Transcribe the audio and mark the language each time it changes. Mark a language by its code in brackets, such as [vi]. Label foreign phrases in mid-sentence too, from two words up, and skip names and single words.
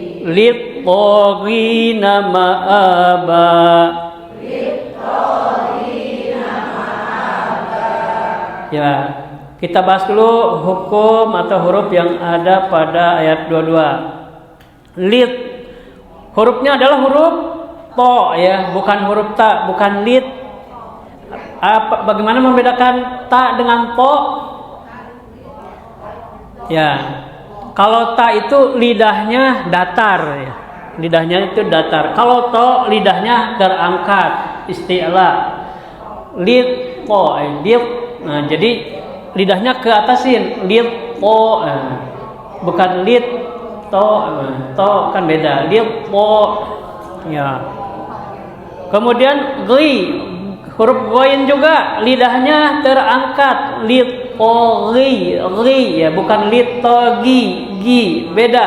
[ar] للطاغين مآبا. [id] Ya, kita bahas dulu hukum atau huruf yang ada pada ayat 22. Lit, hurufnya adalah huruf to ya, bukan huruf ta, bukan lit. Bagaimana membedakan ta dengan to? Ya, kalau ta itu lidahnya datar ya. Lidahnya itu datar. Kalau to lidahnya terangkat, isti'la. Lit to, lit. Nah, jadi lidahnya ke atasin, lit to. Bukan lit to kan beda. Lit to. Ya. Kemudian ghi, huruf ghain juga lidahnya terangkat, lit to ghi ya, bukan lit to gi, beda.